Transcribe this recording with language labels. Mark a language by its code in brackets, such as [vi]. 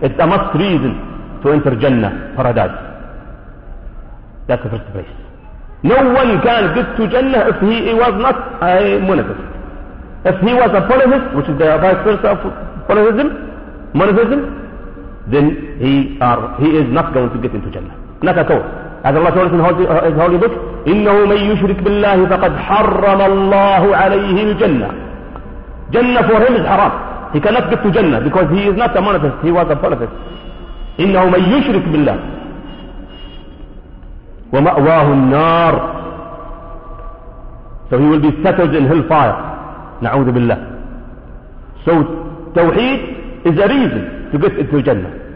[en] It's a must reason to enter Jannah, paradise. That's the first place. No one can get to Jannah if he was not a monotheist. If he was a polytheist, which is the vice versa of polytheism, monotheism, then he is not going to get into Jannah. Not at all. As Allah told us in His Holy Book, [ar] إِنَّهُ مَنْ يُشْرِكْ بِاللَّهِ فَقَدْ حَرَّمَ اللَّهُ عَلَيْهِ الْجَنَّةِ. [en] Jannah for him is haram. He cannot get to Jannah because he is not a monotheist. He was a polytheist. [ar] إِنَّهُ مَنْ يُشْرِكْ بِاللَّهِ وَمَأْوَاهُ النَّارِ. [en] So he will be settled in hellfire. [ar] نَعُوذُ بِاللَّهِ. [en] So tawheed is a reason to get into Jannah.